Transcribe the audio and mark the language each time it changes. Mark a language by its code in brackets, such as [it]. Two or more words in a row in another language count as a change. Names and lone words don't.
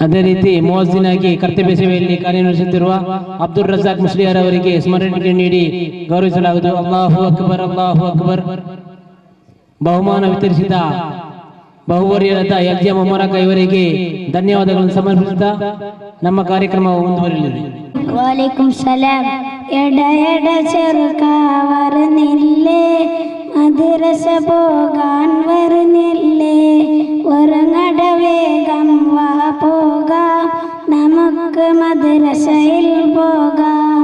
[kn] ಅದೇ ರೀತಿ ಮುವಜ್ಜಿನಾಗಿ ಕರ್ತವ್ಯ ಸೇವೆಯಲ್ಲಿ ಕಾರ್ಯನಿರ್ವಹಿಸುತ್ತಿರುವ ಅಬ್ದುಲ್ ರಜಾಕ್ ಮುಸ್ಲಿಯಾರ್ ಅವರಿಗೆ ಸ್ಮರಣೆ ನೀಡಿ ಗೌರವಿಸಲಾಗುವುದು. [ar] الله أكبر، الله أكبر. [kn] ಬಹುಮಾನ ವಿತರಿಸಿದ ಬಹುವರ್ಯರಾದ ಎಲ್ಜಿ ಮೊಮ್ಮರಕ ಇವರಿಗೆ ಧನ್ಯವಾದಗಳನ್ನು ಸಮರ್ಪಿಸುತ್ತಾ ನಮ್ಮ ಕಾರ್ಯಕ್ರಮ ಮುಂದುವರಿಯಲಿದೆ. [ar] وعليكم السلام. [ml] എട എട ചെറുക്ക വരുന്നില്ലേ, മദ്രസ പോകാൻ വരുന്നില്ലേ, ഉറങ്ങട വേഗം വാ പോകാം, നമുക്ക് മദ്രസയിൽ പോകാം.